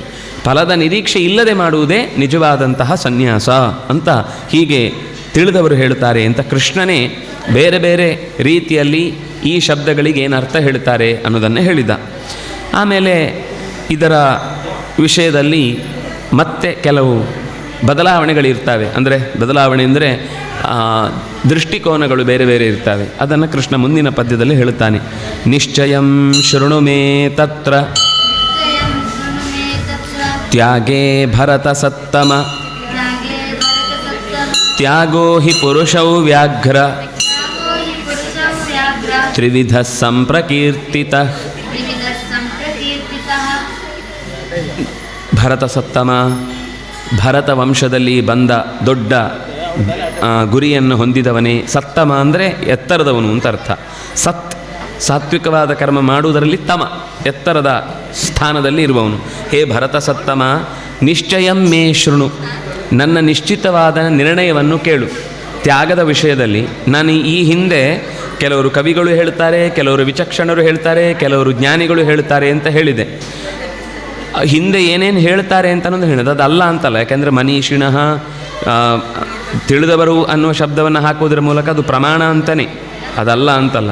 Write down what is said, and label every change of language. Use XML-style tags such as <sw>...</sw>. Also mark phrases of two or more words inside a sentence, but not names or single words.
<kn>ಫಲದ ನಿರೀಕ್ಷೆ ಇಲ್ಲದೆ ಮಾಡುವುದೇ ನಿಜವಾದಂತಹ ಸನ್ಯಾಸ ಅಂತ ಹೀಗೆ ತಿಳಿದವರು ಹೇಳ್ತಾರೆ ಅಂತ ಕೃಷ್ಣನೇ ಬೇರೆ ಬೇರೆ ರೀತಿಯಲ್ಲಿ ಈ ಶಬ್ದಗಳಿಗೆ ಏನು ಅರ್ಥ ಹೇಳ್ತಾರೆ ಅನ್ನೋದನ್ನೇ ಹೇಳಿದ. ಆಮೇಲೆ ಇದರ ವಿಷಯದಲ್ಲಿ ಮತ್ತೆ ಕೆಲವು ಬದಲಾವಣೆಗಳಿರ್ತವೆ. ಅಂದರೆ ಬದಲಾವಣೆ ಅಂದರೆ ದೃಷ್ಟಿಕೋನಗಳು ಬೇರೆ ಬೇರೆ ಇರ್ತವೆ. ಅದನ್ನು ಕೃಷ್ಣ ಮುಂದಿನ ಪದ್ಯದಲ್ಲಿ ಹೇಳುತ್ತಾನೆ.</kn> <sa>ನಿಶ್ಚಯಂ ಶೃಣು ಮೇ ತತ್ರ ತ್ಯಾಗೇ ಭರತ ಸತ್ತಮ ತ್ಯಾಗೋ ಹಿ ಪುರುಷೌ ವ್ಯಾಘ್ರ ತ್ರಿವಿಧ ಸಂಪ್ರಕೀರ್ತಿತ. ಭರತ ಸತ್ತಮ,</sa> <kn>ಭರತ ವಂಶದಲ್ಲಿ ಬಂದ ದೊಡ್ಡ ಗುರಿಯನ್ನು ಹೊಂದಿದವನೇ. ಸತ್ತಮ ಅಂದರೆ ಎತ್ತರದವನು ಅಂತ ಅರ್ಥ. ಸಾತ್ವಿಕವಾದ ಕರ್ಮ ಮಾಡುವುದರಲ್ಲಿ ತಮ, ಎತ್ತರದ ಸ್ಥಾನದಲ್ಲಿ ಇರುವವನು.</kn> <sa>ಹೇ ಭರತ ಸತ್ತಮ, ನಿಶ್ಚಯಂ ಮೇ ಶೃಣು,</sa> <kn>ನನ್ನ ನಿಶ್ಚಿತವಾದ ನಿರ್ಣಯವನ್ನು ಕೇಳು. ತ್ಯಾಗದ ವಿಷಯದಲ್ಲಿ ನಾನು ಈ ಹಿಂದೆ ಕೆಲವರು ಕವಿಗಳು ಹೇಳ್ತಾರೆ, ಕೆಲವರು ವಿಚಕ್ಷಣರು ಹೇಳ್ತಾರೆ, ಕೆಲವರು ಜ್ಞಾನಿಗಳು ಹೇಳ್ತಾರೆ ಅಂತ ಹೇಳಿದೆ. ಹಿಂದೆ ಏನೇನು ಹೇಳ್ತಾರೆ ಅಂತ ಅನ್ನೋದು ಹೇಳಿದೆ, ಅದಲ್ಲ ಅಂತಲ್ಲ. ಯಾಕೆಂದರೆ ಮನೀಷಿಣಃ, ತಿಳಿದವರು ಅನ್ನುವ ಶಬ್ದವನ್ನು ಹಾಕುವುದರ ಮೂಲಕ ಅದು ಪ್ರಮಾಣ ಅಂತಲೇ, ಅದಲ್ಲ ಅಂತಲ್ಲ.</kn>